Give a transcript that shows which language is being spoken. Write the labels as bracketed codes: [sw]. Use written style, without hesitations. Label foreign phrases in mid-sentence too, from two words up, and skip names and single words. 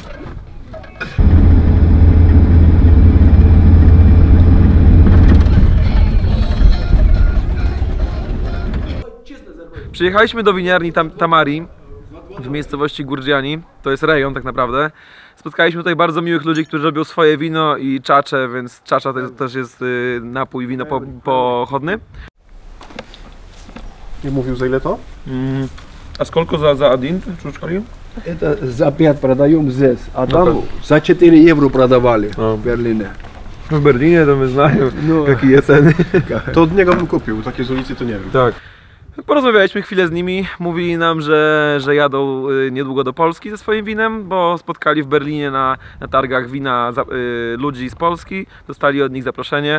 [pl] Przyjechaliśmy do winiarni Tamari w miejscowości Gurdziani. To jest rejon tak naprawdę. Spotkaliśmy tutaj bardzo miłych ludzi, którzy robią swoje wino i czacze, więc czacza to też jest napój, wino pochodny. Nie mówił za ile to? [ru] A сколько за один чучкали? Это за 5 продаем здесь, а там за 4 евро продавали в Берлине. [pl] W Berlinie to my znają, No. jakie ceny. To od niego bym kupił, takie z ulicy to nie wiem. Tak. Porozmawialiśmy chwilę z nimi, mówili nam, że jadą niedługo do Polski ze swoim winem, bo spotkali w Berlinie na targach wina ludzi z Polski, dostali od nich zaproszenie.